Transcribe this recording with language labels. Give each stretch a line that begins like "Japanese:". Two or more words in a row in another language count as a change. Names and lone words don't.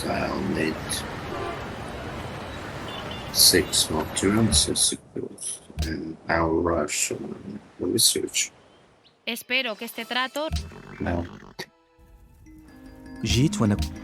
English: I'll need 6 more turns, I suppose, and I'll rush on the research.
Spanish: Espero que este trato... No.
Arabic: جيت وأنا